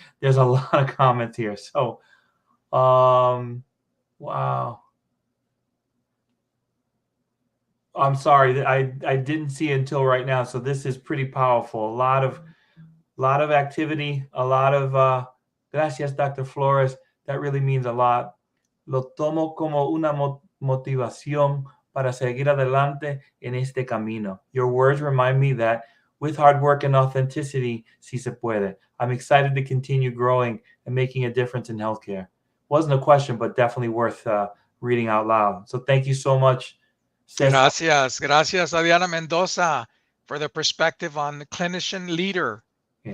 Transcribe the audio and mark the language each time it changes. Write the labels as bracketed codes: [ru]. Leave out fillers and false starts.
[en] There's a lot of comments here. So, wow. I'm sorry, I didn't see it until right now. So this is pretty powerful. A lot of activity, a lot of gracias, Dr. Flores. That really means a lot. [es] Lo tomo como una motivación para seguir adelante en este camino. [en] Your words remind me that with hard work and authenticity, [es] sí se puede. [en] I'm excited to continue growing and making a difference in healthcare. Wasn't a question, but definitely worth reading out loud. So thank you so much. [es] Gracias. Gracias, [en] Adriana Mendoza, for the perspective on the clinician leader. Yeah.